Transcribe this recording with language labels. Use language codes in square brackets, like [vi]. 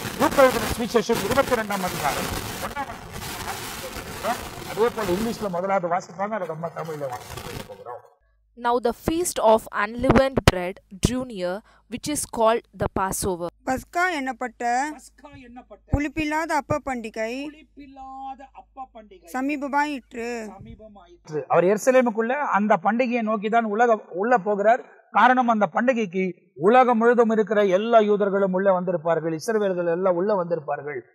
[ta] 22ஆம் அதிகாரம் 1ஆம் அதே போல இங்கிலீஷ்ல முதலாவது வாசிப்பாங்க, அதை நம்ம தமிழ்ல வாசிக்க போகிறோம். [en] Now the feast of unleavened bread drew near, which is called the Passover. [ta] பஸ்கா என்னப்பட்ட புளிப்பில்லாத அப்ப பண்டிகை சமீபமாயிற்று. அவர் எருசலேமுக்குள்ள அந்த பண்டிகையை நோக்கி தான் உள்ள போகிறார். காரணம், அந்த பண்டிகைக்கு உலகம் முழுதும் இருக்கிற எல்லா யூதர்களும் உள்ள வந்திருப்பார்கள், இஸ்ரவேலர்கள் எல்லாம் உள்ள வந்திருப்பார்கள்.